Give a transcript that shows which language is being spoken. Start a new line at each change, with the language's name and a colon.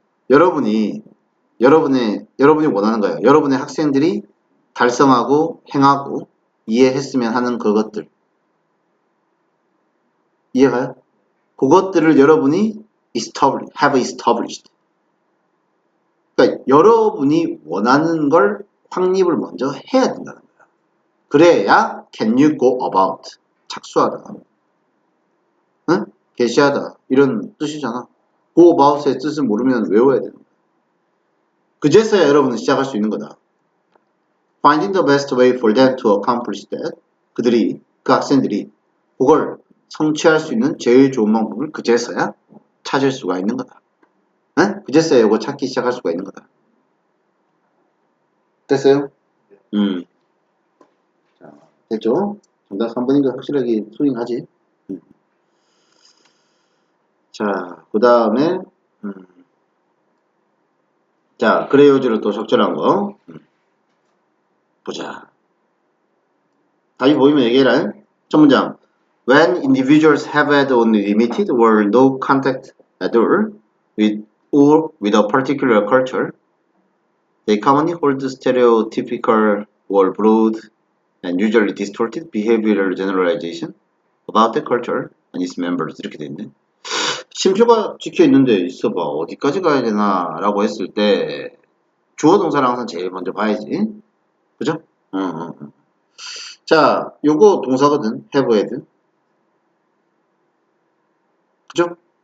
Korean: 여러분이 원하는 거예요. 여러분의 학생들이 달성하고 행하고 이해했으면 하는 그것들 이해가요? 그것들을 여러분이
English: have established.
Korean: 그러니까 여러분이 원하는 걸 확립을 먼저 해야 된다는 거야. 그래야
English: can you go about
Korean: 착수하다, 응? 개시하다 이런 뜻이잖아. go about의 뜻을 모르면 외워야 되는 거야. 그제서야 여러분은 시작할 수 있는 거다.
English: Finding the best way for them to accomplish that.
Korean: 그 학생들이 그걸 성취할 수 있는 제일 좋은 방법을 그제서야 찾을 수가 있는 거다. 응? 그제서야 이거 찾기 시작할 수가 있는 거다. 됐어요? 자, 됐죠? 정답 3번인 거 확실하게 수행하지. 자, 그 다음에 자, 그레이오즈를 또 적절한 거 보자. 다시 보이면 얘기해라. 첫 문장.
English: When individuals have had only limited or no contact at all with a particular culture, they commonly hold stereotypical or broad and usually distorted behavioral generalization about the culture and its members.
Korean: 이렇게 돼 있네. 심표가 찍혀 있는데 있어봐. 어디까지 가야 되나 라고 했을 때 주어 동사를 항상 제일 먼저 봐야지. 그죠? 자, 요거 동사거든. have had. 그죠?